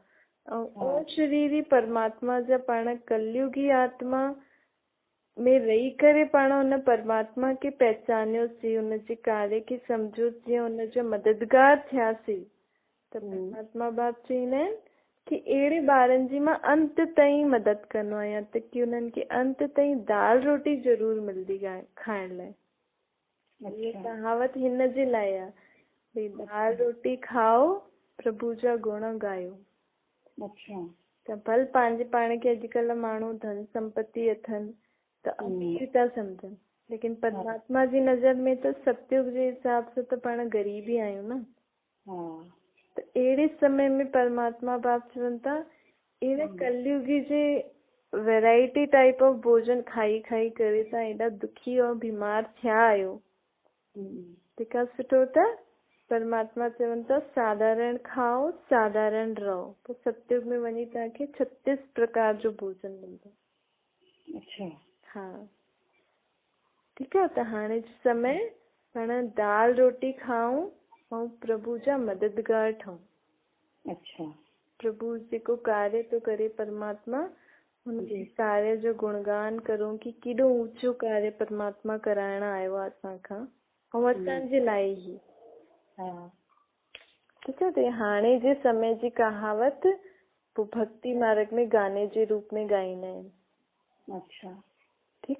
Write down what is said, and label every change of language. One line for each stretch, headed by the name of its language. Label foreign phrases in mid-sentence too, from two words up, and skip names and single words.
Sindhi: ऐं अशरीरी परमात्मा जा पाण कलयुगी आत्मा में रही करे पाण हुन परमात्मा खे पहचानियोसीं, हुनजे कार्य खे सम्झोसीं, हुनजा मददगार थियासीं। त परमात्मा बाप चईंदा आहिनि कि अहिड़े ॿारनि जी मां अंत ताईं मदद कंदो आहियां, त कि उन्हनि खे अंत ताईं दाल रोटी ज़रूर मिलंदी आहे खाइण लाइ। ये कहावत हिन जे लाइ आहे भई दाल रोटी खाओ प्रभु जा गुण गायो। त भल पंहिंजे पाण खे अॼुकल्ह माण्हू धन संपत्ति अथनि त अमीर था सम्झनि, लेकिन परमात्मा जी नज़र में त सतयुग जे हिसाब सां त पाण ग़रीब ई आहियूं न। त अहिड़े समय में परमात्मा बाप चवनि था अहिड़े कलयुगी जे
English: variety type of
Sindhi: भोजन खाई खाई करे तव्हां एॾा दुखी और बीमार थिया आहियो, तंहिंखां सुठो त परमात्मा चवनि था साधारण खाओ साधारण रहो, पोइ सतयुग में वञी तव्हांखे 36 प्रकार जो भोजन मिलंदो। हाँ ठीकु आहे। त हाणे समय पाण दाल रोटी खाऊं ऐं प्रभु जा मददगार ठहूं। प्रभु जेको कार्य तो करे परमात्मा, हुनजे कार्य जो गुणगान करूं कि केॾो ऊंचो कार्य परमात्मा कराइण आयो आहे असांखां, ऐं असांजे लाइ ई। ठीकु आहे। त हाणे जे समय जी कहावत पोइ भक्ति मार्ग में गाने जे रूप में ॻाईंदा आहिनि। ठीकु आहे।